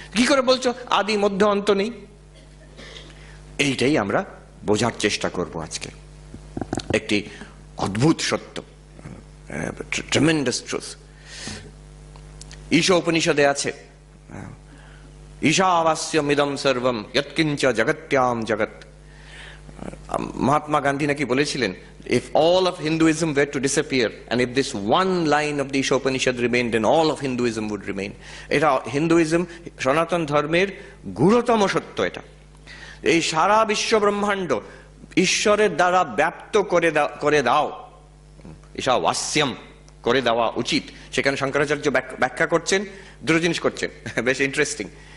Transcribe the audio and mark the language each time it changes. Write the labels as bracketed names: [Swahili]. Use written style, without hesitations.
[Bangla] কি করে বলছো আদি মধ্য অন্ত নেই? এইটাই আমরা বোঝার চেষ্টা করব আজকে। একটি অদ্ভুত সত্য, [English] Tremendous truth. [Bangla] ঈশা উপনিষদে আছে, [Sanskrit] ঈশাবাস্যম ইদম সর্বম যৎকিঞ্চ জগত্যাম জগৎ। [Bangla] মহাত্মা গান্ধী নাকি বলেছিলেন, [English] if all of Hinduism were to disappear and if this one line of the Isha Upanishad remained, then all of Hinduism would remain. [Bangla] এটা হিন্দুইজম, সনাতন ধর্মের গূঢ়তম সত্য। এটা এই সারা বিশ্ব ব্রহ্মাণ্ড ঈশ্বরের দ্বারা ব্যাপ্ত করে দাও, ঈশাবাস্যম করে দেওয়া উচিত, সেখানে শঙ্করাচার্য ব্যাখ্যা করছেন, দুটো জিনিস করছেন, বেশ ইন্টারেস্টিং।